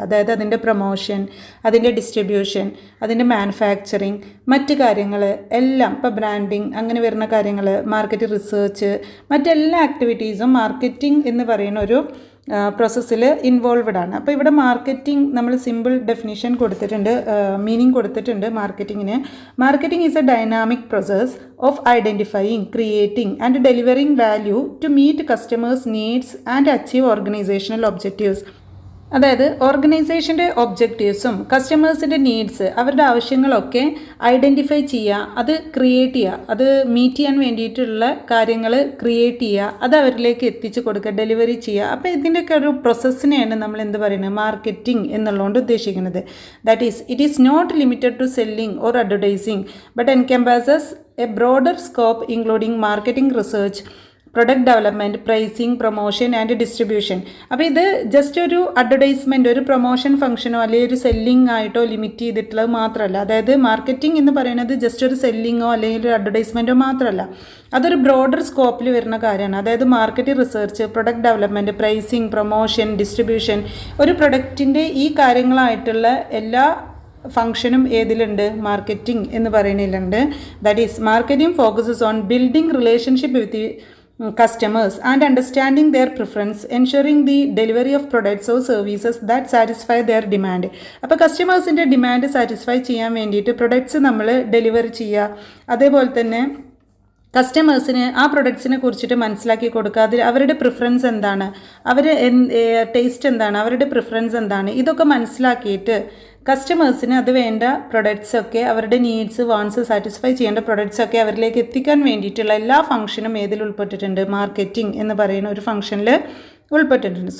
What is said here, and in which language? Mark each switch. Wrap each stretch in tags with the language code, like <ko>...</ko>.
<ml>അതായത് അതിൻ്റെ പ്രൊമോഷൻ, അതിൻ്റെ ഡിസ്ട്രിബ്യൂഷൻ, അതിൻ്റെ മാനുഫാക്ചറിങ്, മറ്റ് കാര്യങ്ങൾ എല്ലാം, ഇപ്പോൾ ബ്രാൻഡിങ് അങ്ങനെ വരുന്ന കാര്യങ്ങൾ, മാർക്കറ്റ് റിസർച്ച്, മറ്റെല്ലാ ആക്ടിവിറ്റീസും മാർക്കറ്റിംഗ് എന്ന് പറയുന്ന ഒരു പ്രോസസ്സിൽ ഇൻവോൾവ്ഡ് ആണ്. അപ്പോൾ ഇവിടെ മാർക്കറ്റിംഗ് നമ്മൾ സിമ്പിൾ ഡെഫിനിഷൻ കൊടുത്തിട്ടുണ്ട്, മീനിങ് കൊടുത്തിട്ടുണ്ട് മാർക്കറ്റിങ്ങിന്.</ml> <en>Marketing is a dynamic process of identifying, creating and delivering value to meet customers' needs and achieve organizational objectives.</en> <ml>അതായത് ഓർഗനൈസേഷൻ്റെ ഒബ്ജക്റ്റീവ്സും കസ്റ്റമേഴ്സിൻ്റെ നീഡ്സ്, അവരുടെ ആവശ്യങ്ങളൊക്കെ ഐഡൻറ്റിഫൈ ചെയ്യുക, അത് ക്രിയേറ്റ് ചെയ്യുക, അത് മീറ്റ് ചെയ്യാൻ വേണ്ടിയിട്ടുള്ള കാര്യങ്ങൾ ക്രിയേറ്റ് ചെയ്യുക, അത് അവരിലേക്ക് എത്തിച്ചു കൊടുക്കുക, ഡെലിവറി ചെയ്യുക. അപ്പോൾ ഇതിൻ്റെയൊക്കെ ഒരു പ്രോസസ്സിനെയാണ് നമ്മൾ എന്ത് പറയുന്നത്, മാർക്കറ്റിംഗ് എന്നുള്ളതുകൊണ്ട് ഉദ്ദേശിക്കുന്നത്.</ml> <en>That is it is not limited to selling or advertising but encompasses a broader scope including marketing research, product development, pricing, promotion and distribution.</en> <ml>അപ്പോൾ ഇത് ജസ്റ്റ് ഒരു അഡ്വർടൈസ്മെൻറ്റ്, ഒരു പ്രൊമോഷൻ ഫംഗ്ഷനോ അല്ലെങ്കിൽ ഒരു സെല്ലിംഗ് ആയിട്ടോ ലിമിറ്റ് ചെയ്തിട്ടുള്ളത് മാത്രമല്ല. അതായത് മാർക്കറ്റിംഗ് എന്ന് പറയുന്നത് ജസ്റ്റ് ഒരു സെല്ലിങ്ങോ അല്ലെങ്കിൽ ഒരു അഡ്വർടൈസ്മെൻറ്റോ മാത്രമല്ല, അതൊരു ബ്രോഡർ സ്കോപ്പിൽ വരുന്ന കാര്യമാണ്. അതായത് market research, product development, pricing, promotion, distribution, ഒരു പ്രൊഡക്റ്റിൻ്റെ ഈ കാര്യങ്ങളായിട്ടുള്ള എല്ലാ ഫംഗ്ഷനും ഏതിലുണ്ട്, മാർക്കറ്റിംഗ് എന്ന് പറയുന്നതിലുണ്ട്.</ml> <en>That is marketing focuses on building relationship with customers and understanding their preference, ensuring the delivery of products or services that satisfy their demand.</en> <ml>അപ്പോൾ കസ്റ്റമേഴ്സിൻ്റെ demand satisfy ചെയ്യാൻ വേണ്ടിയിട്ട് products നമ്മൾ delivery ചെയ്യുക, അതേപോലെ തന്നെ കസ്റ്റമേഴ്സിന് ആ പ്രൊഡക്ട്സിനെ കുറിച്ചിട്ട് മനസ്സിലാക്കി കൊടുക്കുക, അതിൽ അവരുടെ പ്രിഫറൻസ് എന്താണ്, അവർ ടേസ്റ്റ് എന്താണ്, അവരുടെ പ്രിഫറൻസ് എന്താണ്, ഇതൊക്കെ മനസ്സിലാക്കിയിട്ട് കസ്റ്റമേഴ്സിന് അത് വേണ്ട പ്രൊഡക്ട്സൊക്കെ, അവരുടെ നീഡ്സ്, വാണ്ട്സ് സാറ്റിസ്ഫൈ ചെയ്യേണ്ട പ്രൊഡക്ട്സൊക്കെ അവരിലേക്ക് എത്തിക്കാൻ വേണ്ടിയിട്ടുള്ള എല്ലാ ഫംഗ്ഷനും ഏതിൽ ഉൾപ്പെട്ടിട്ടുണ്ട്, മാർക്കറ്റിംഗ് എന്ന് പറയുന്ന ഒരു ഫംഗ്ഷനിൽ ഉൾപ്പെട്ടിട്ടുണ്ട്.</ml>